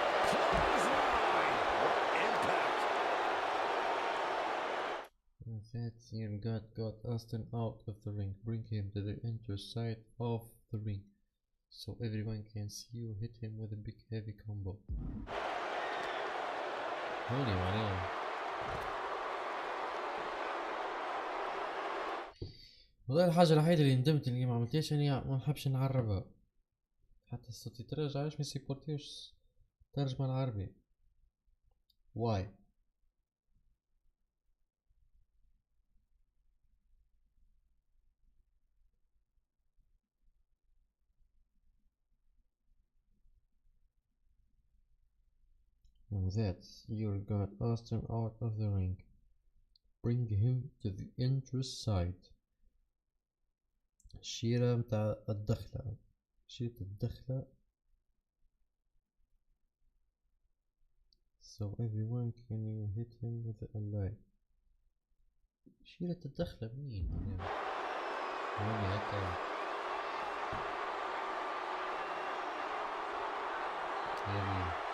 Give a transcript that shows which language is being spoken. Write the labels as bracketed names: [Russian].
[English] Clothesline. Impact. That's your got Austin out of the ring. Bring him to the enter side of the ring, so everyone can see you hit him with a big heavy combo. [Arabic] هوني معناها والله الحاجة الوحيدة اللي ندمت اني ما عملتهاش اني ما نحبش نعربها حتى الصوت يترجع علاش ما يسيبورتيوش ترجمة العربي. [English] واي Now that's you got Austin out of the ring. Bring him to the entrance side. [Arabic] الشيرة متاع الدخلة شيرة الدخلة [English] so everyone can you hit him with a leg. [Arabic] شيرة الدخلة منين هوني هكا يعني